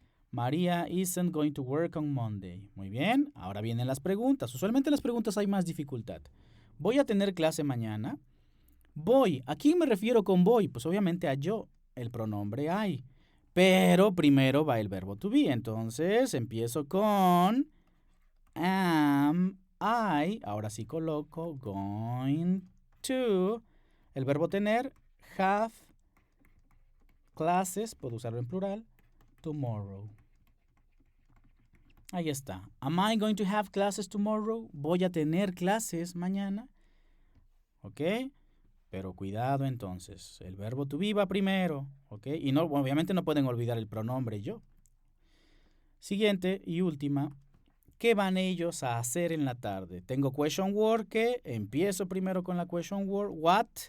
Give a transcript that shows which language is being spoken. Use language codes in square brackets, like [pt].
[en] María isn't going to work on Monday. [es] Muy bien, ahora vienen las preguntas. Usualmente en las preguntas hay más dificultad. ¿Voy a tener clase mañana? Voy. ¿A quién me refiero con voy? Pues obviamente a yo, el pronombre I. Pero primero va el verbo to be. Entonces empiezo con [en] am I. [es] Ahora sí coloco going to. El verbo tener, [en] have classes, [es] puedo usarlo en plural, [en] tomorrow. [es] Ahí está. [en] Am I going to have classes tomorrow? [es] ¿Voy a tener clases mañana? ¿Ok? Pero cuidado entonces. El verbo to be va primero. ¿Ok? Y no, obviamente no pueden olvidar el pronombre yo. Siguiente y última. ¿Qué van ellos a hacer en la tarde? Tengo question word que empiezo primero con la question word. [en] What?